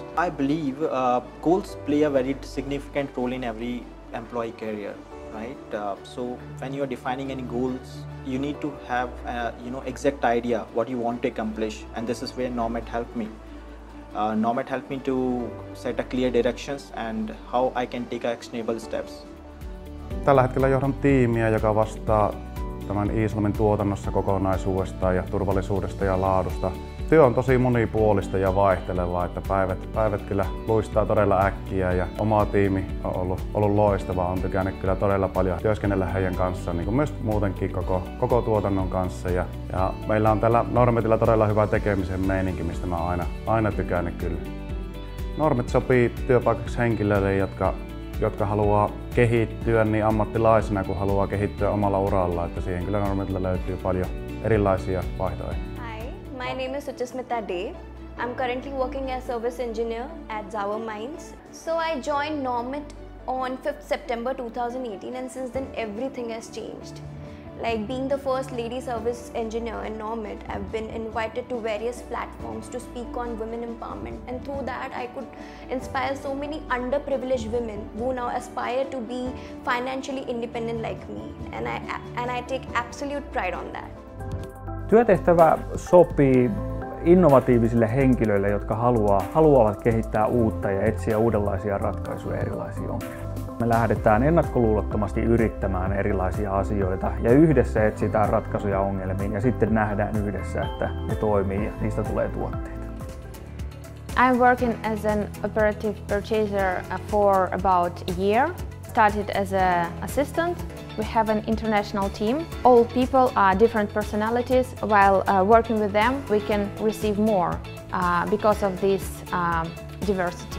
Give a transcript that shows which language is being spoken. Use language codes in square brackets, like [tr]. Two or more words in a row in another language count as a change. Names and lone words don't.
[en] I believe goals play a very significant role in every employee career, right? So when you are defining any goals, you need to have exact idea what you want to accomplish, and this is where Normet helped me. Normet helped me to set a clear directions and how I can take actionable steps. [fi] Tällä hetkellä johdan tiimiä, joka vastaa tämän Iisalmen tuotannossa kokonaisuudesta ja turvallisuudesta ja laadusta. Työ on tosi monipuolista ja vaihtelevaa, että päivät kyllä luistaa todella äkkiä ja oma tiimi on ollut loistava. On tykännyt kyllä todella paljon työskennellä heidän kanssaan, niin kuin myös muutenkin koko tuotannon kanssa. Ja meillä on tällä Normetilla todella hyvä tekemisen meininki, mistä mä aina tykännyt kyllä. Normet sopii työpaikaksi henkilöille, jotka haluaa kehittyä niin ammattilaisena kuin haluaa kehittyä omalla uralla, että siihen kyllä Normetilla löytyy paljon erilaisia vaihtoehtoja. [en] Hi, my name is Suchasmita Dey. I'm currently working as service engineer at Zawa Mines. So I joined Normet on 5th September 2018 and since then everything has changed. Like being the first lady service engineer in Normet, I've been invited to various platforms to speak on women empowerment, and through that I could inspire so many underprivileged women who now aspire to be financially independent like me, and I take absolute pride on that. [fi] Työtehtävä sopii innovatiivisille henkilöille, jotka haluavat kehittää uutta ja etsiä uudenlaisia ratkaisuja erilaisiin ongelmiin. Me lähdetään ennakkoluulottomasti yrittämään erilaisia asioita ja yhdessä etsitään ratkaisuja ongelmiin ja sitten nähdään yhdessä, että ne toimii ja niistä tulee tuotteita. [en] I'm working as an operative purchaser for about a year. Started as an assistant. We have an international team. All people are different personalities. While working with them, we can receive more because of this diversity.